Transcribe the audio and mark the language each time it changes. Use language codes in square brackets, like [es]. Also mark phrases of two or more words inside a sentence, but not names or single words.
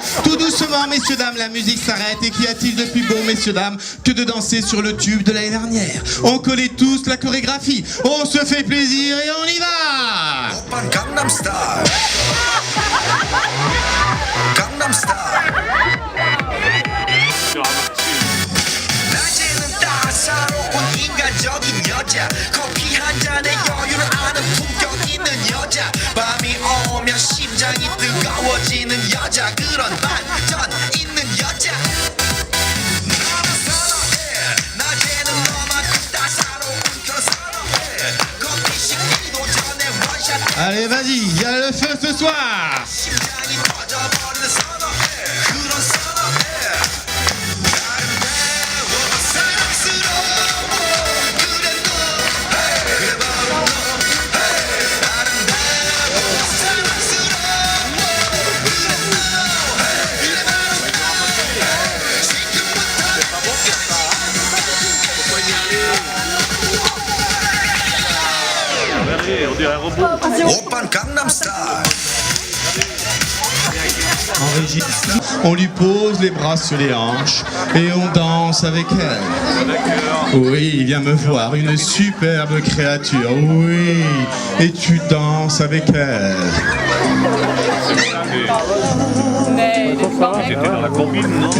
[fr] Tout doucement, messieurs, dames, la musique s'arrête. Et qu'y a-t-il de plus beau, messieurs, dames, que de danser sur le tube de l'année dernière? On connaît tous la chorégraphie. On se fait plaisir et on y va. Gangnam Style. Gangnam Style. [ko] 낮에는 따사로운 인간적인 여자 커피 한 잔에 여유를 아는 품격 있는 여자 밤이 오면 심장이 뜨거워지는 여자 그런 반전 있는 여자 너를 선호해 낮에는 너만큼 따사로운 그런 선호해 커피 식기도 전에 원샷 [fr] Allez, vas-y, il y a le feu ce soir. [ko] 심장이 터져버리는 선호해 그런 선호해 아름다워 사랑스러워 그래 너 그래 바로 너 아름다워 사랑스러워 그래 너 그래 바로 너 지금부터 오빤 강남스타일 [fr] En régie, on lui pose les bras sur les hanches et on danse avec elle. Oui, viens me voir, une superbe créature, oui. Et tu danses avec elle. C'était dans la combine, non?